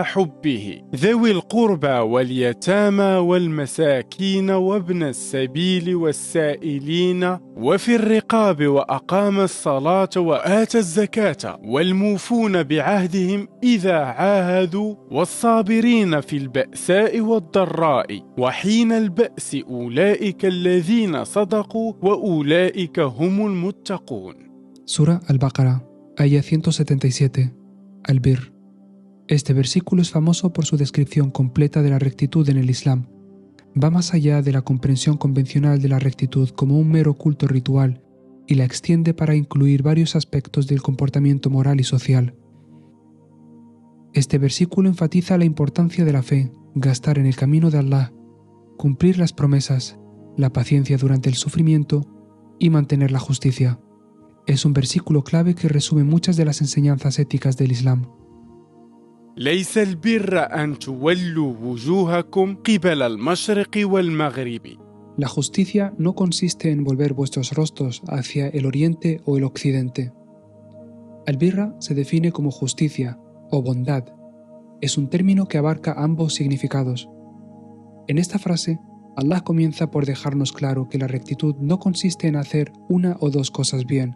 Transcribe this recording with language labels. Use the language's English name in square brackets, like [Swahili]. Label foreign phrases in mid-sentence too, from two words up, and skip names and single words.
[Arabic] حبه ذوي القربى واليتامى والمساكين وابن السبيل والسائلين وفي الرقاب وأقام الصلاة وآتى الزكاة والموفون بعهدهم إذا عاهدوا والصابرين في البأساء والضراء وحين البأس أولئك الذين صدقوا وأولئك هم المتقون. [Spanish] Sura Al-Baqarah, Aya 177, Al-Bir. Este versículo es famoso por su descripción completa de la rectitud en el Islam. Va más allá de la comprensión convencional de la rectitud como un mero culto ritual y la extiende para incluir varios aspectos del comportamiento moral y social. Este versículo enfatiza la importancia de la fe, gastar en el camino de Allah, cumplir las promesas, la paciencia durante el sufrimiento y mantener la justicia. Es un versículo clave que resume muchas de las enseñanzas éticas del Islam. [Arabic] ليس البر أن تولوا وجوهكم قبل المشرق والمغرب. [Spanish] La justicia no consiste en volver vuestros rostros hacia el oriente o el occidente. Al-birra se define como justicia o bondad. Es un término que abarca ambos significados. En esta frase, Allah comienza por dejarnos claro que la rectitud no consiste en hacer una o dos cosas bien.